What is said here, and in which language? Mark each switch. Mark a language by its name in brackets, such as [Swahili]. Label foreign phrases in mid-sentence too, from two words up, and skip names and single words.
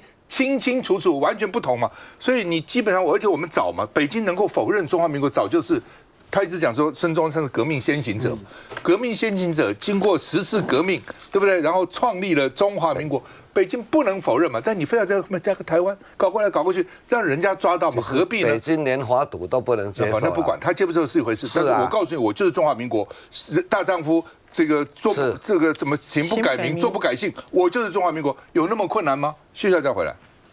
[Chinese] 清清楚楚，完全不同嘛，所以你基本上，而且我們早嘛，北京能夠否認中華民國，早就是他一直講說孫中山是革命先行者，革命先行者經過10次革命，對不對？然後創立了中華民國，北京不能否認嘛。但你非要在後面加個台灣，搞過來搞過去，讓人家抓到嘛，何必呢？北京連華獨都不能接受。那不管他接不接受是一回事，但是我告訴你，我就是中華民國大丈夫，這個这個什麼行不改名，坐不改姓，我就是中華民國，有那麼困難嗎？休息一下再回來。